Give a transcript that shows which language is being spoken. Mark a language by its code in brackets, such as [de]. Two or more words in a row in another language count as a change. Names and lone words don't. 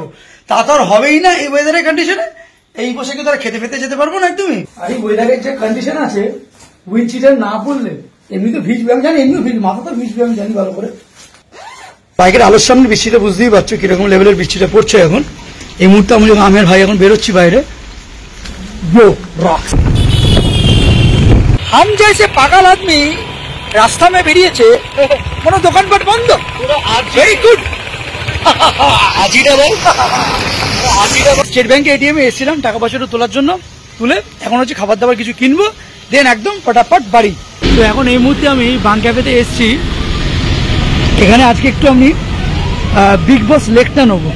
[bn] তা তো আর হবেই না এই [en] weather condition. [bn] এই পোশাকে তারা খেতে ফেতে যেতে পারবো না একদমই। আর এই ওয়েদারের যে কন্ডিশন আছে, [en] wind cheater [bn] না পড়লে এমনি তো ভিজবে। আমি জানি এমনিও ভিজ, মাথা তো ভিজবে আমি জানি ভালো করে। বাইকের আলোর সামনে বৃষ্টিটা বুঝতেই পারছো কিরকম লেভেলের বৃষ্টিটা পড়ছে এখন। এই মুহূর্তে আমি আমের ভাই এখন বেরোচ্ছি বাইরে। [hi] हम जैसे पागल आदमी रास्ता में [bn] বেরিয়েছে, কোনো দোকানপাট বন্ধ। [en] very good. [bn] স্টেট ব্যাংকে এটিএমে এসেছিলাম টাকা পয়সাটা তোলার জন্য, তুলে এখন হচ্ছে খাবার দাবার কিছু কিনবো, দেন একদম ফটাফট বাড়ি। তো এখন এই মুহূর্তে আমি বাং ক্যাফেতে এসেছি। এখানে আজকে একটু আমি বিগ বস লেকটা নেবো।